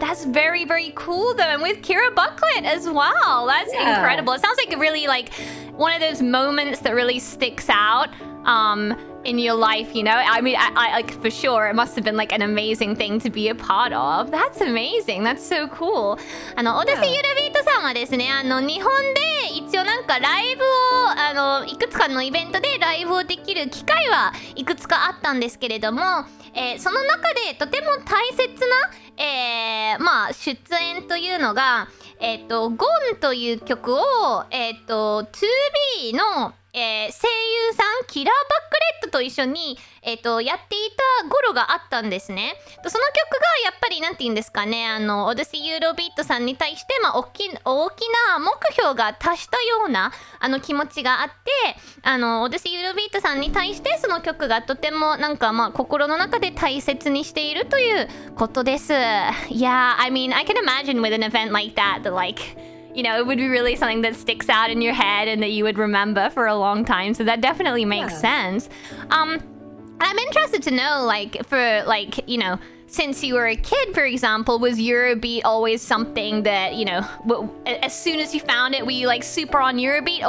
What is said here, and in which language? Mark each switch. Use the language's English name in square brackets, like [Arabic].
[English] That's very, very cool though, and with Kira Bucklet as well. That's incredible. It sounds like really like one of those moments that really sticks out in your life, you know? I mean, I like for sure it must have been like an amazing thing to be a part of. That's amazing. That's so cool. [Japanese] Odyssey Eurobeat さんはですね、日本で一応なんかライブをいくつかのイベントでライブをできる機会はいくつかあったんですけれども、その中でとても大切な、まあ出演というのが、ゴンという曲を2B の声優さんキラー・バックレットと一緒に、やっていた頃があったんですね。その曲がやっぱりなんて言うんですかね、オデッセイユーロビートさんに対して、まあ、大きな目標が達したような気持ちがあって、オデッセイユーロビートさんに対してその曲がとてもなんかまあ心の中で大切にしているということです。 [English] Yeah, I mean, I can imagine with an event like that, you know, it would be really something that sticks out in your head and that you would remember for a long time. So that definitely makes sense. I'm interested to know, like, for, like, you know, since you were a kid, for example, was Eurobeat always something that, you know, as soon as you found it, were you, like, super on Eurobeat?